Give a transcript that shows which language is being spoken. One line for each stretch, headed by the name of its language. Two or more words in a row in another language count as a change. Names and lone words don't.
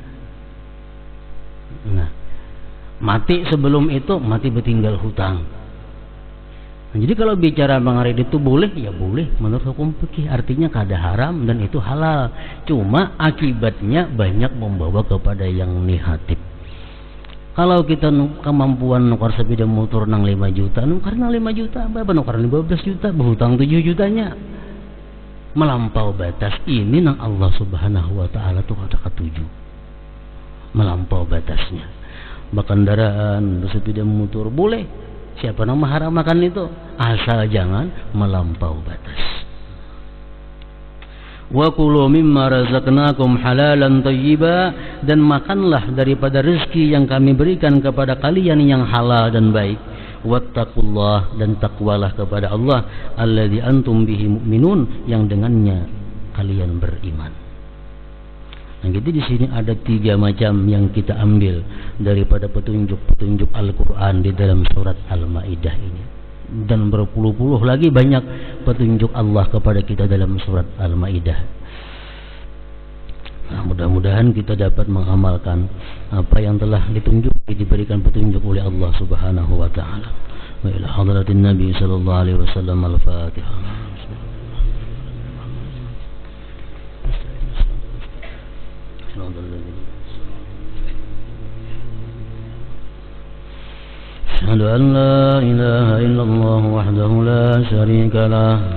Indonesian: Nah, mati sebelum itu mati bertinggal hutang. Nah, jadi kalau bicara mengarit itu boleh, ya boleh menurut hukum fikih. Artinya kada haram dan itu halal. Cuma akibatnya banyak membawa kepada yang negatif.
Banjar: Kalau kita kemampuan nukar sepeda motor nang 5 juta, nukar nang 5 juta, berapa nukar 15 juta, berhutang 7 jutanya.
Indonesian: Melampau batas ini nang Allah
Arabic: سبحانه وتعالى
Indonesian: tuh ada ketujuh. Melampau batasnya. Berkendaraan bersepeda motor boleh. Siapa yang mengharamkan itu? Asal jangan melampau batas.
Arabic: وكلوا مما رزقناكم حلالا طيبا,
Indonesian: dan makanlah daripada rezeki yang kami berikan kepada kalian yang halal dan baik. Wattaqullah, dan takwalah kepada Allah
Arabic: الذي أنتم به مؤمنون,
Indonesian: yang dengannya kalian beriman. Nah, jadi di sini ada 3 macam yang kita ambil daripada petunjuk-petunjuk Al-Qur'an di dalam surat Al-Maidah ini. Dan berpuluh-puluh lagi banyak petunjuk Allah kepada kita dalam surat Al-Maidah. Nah, mudah-mudahan kita dapat mengamalkan apa yang telah diberikan petunjuk oleh Allah
Arabic: سبحانه وتعالى. وإلى حضرة النبي صلى الله عليه وسلم الفاتحة. أشهد أن لا إله إلا الله وحده لا شريك له.